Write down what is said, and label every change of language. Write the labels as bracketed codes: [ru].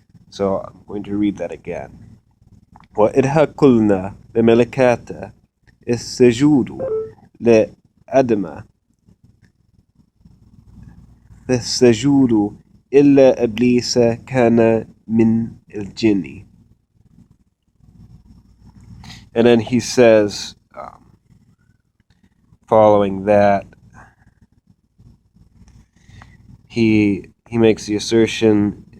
[en] So I'm going to read that again. [ar] وَإِذْ قُلْنَا لِلْمَلَائِكَةِ اسْجُدُوا لِآدَمَ فسجدوا إلا إبليس كان من الجن. [en] And then he says, following that, he makes the assertion.